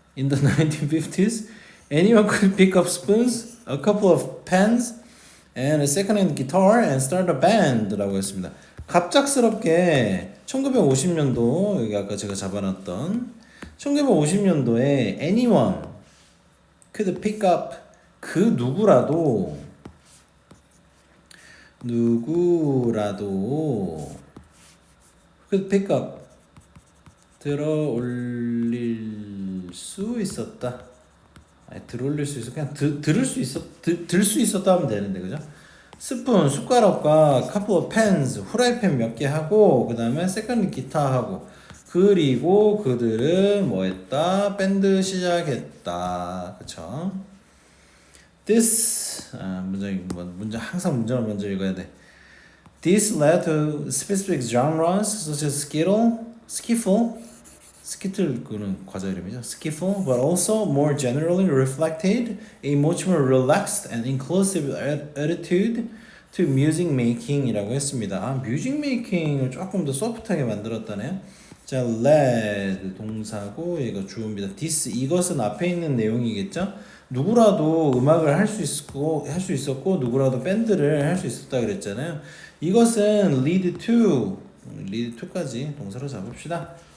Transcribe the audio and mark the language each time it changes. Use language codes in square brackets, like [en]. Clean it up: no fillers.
[en] In the 1950s, anyone could pick up spoons, a couple of pens, and a second-hand guitar and start a band [ko] 라고 했습니다. 갑작스럽게 1950년도 여기 아까 제가 잡아놨던 1950년도에 [en] anyone could pick up [ko] 그 누구라도 [en] could pick up [ko] 들어 올릴 수 있었다. 아니, 들어 올릴 수 있어 그냥 들을 수 있었다 하면 되는데 그죠? 스푼, 숟가락과 [en] couple of pens, [ko] 후라이팬 몇 개 하고 그 다음에 세컨드 기타 하고 그리고 그들은 뭐 했다? 밴드 시작했다. 그쵸? This 문제 항상 문제를 먼저 읽어야 돼. [en] This led to specific genres such as skiffle [ko] 그는 과자 이름이죠. [en] skiffle, but also more generally reflected a much more relaxed and inclusive attitude to music making [ko] 이라고 했습니다. 아, music making을 조금 더 소프트하게 만들었다네요. 자, led 동사고 이거 주어입니다. this 이것은 앞에 있는 내용이겠죠. 누구라도 음악을 할 수 있었고 누구라도 밴드를 할 수 있었다 그랬잖아요. 이것은 lead to까지 동사로 잡읍시다.